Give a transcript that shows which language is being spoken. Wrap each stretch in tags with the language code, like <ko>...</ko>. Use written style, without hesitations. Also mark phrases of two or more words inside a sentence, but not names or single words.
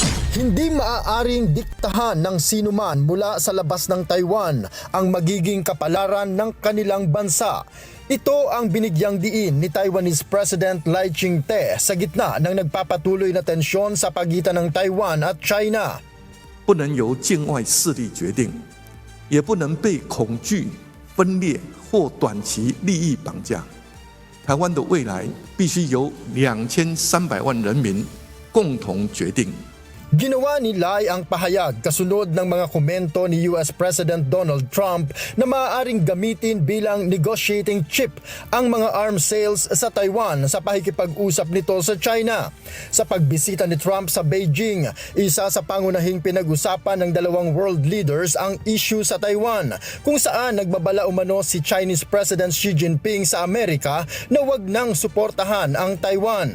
<tl>Hindi maaaring diktahan ng sinuman mula sa labas ng Taiwan ang magiging kapalaran ng kanilang bansa. Ito ang binigyang diin ni</tl> <en>Taiwanese President</en> <tl>Lai Ching-te sa gitna ng nagpapatuloy na tensyon sa pagitan ng Taiwan at China.</tl> <zh>不能由境外势力决定，也不能被恐惧、分裂或短期利益绑架。台湾的未来必须由2300万人民共同决定。</zh> <tl>Ginawa ni Lai ang pahayag kasunod ng mga komento ni</tl> <en>US President</en> <tl>Donald Trump na maaaring gamitin bilang</tl> <en>negotiating chip</en> <tl>ang mga</tl> <en>arms sales</en> <tl>sa Taiwan sa pakikipag-usap nito sa China. Sa pagbisita ni Trump sa Beijing, isa sa pangunahing pinag-usapan ng dalawang</tl> <en>world leaders</en> <tl>ang issue sa Taiwan, kung saan nagbabala umano si</tl> <en>Chinese President</en> <tl>Xi Jinping sa Amerika na wag nang suportahan ang Taiwan.</tl>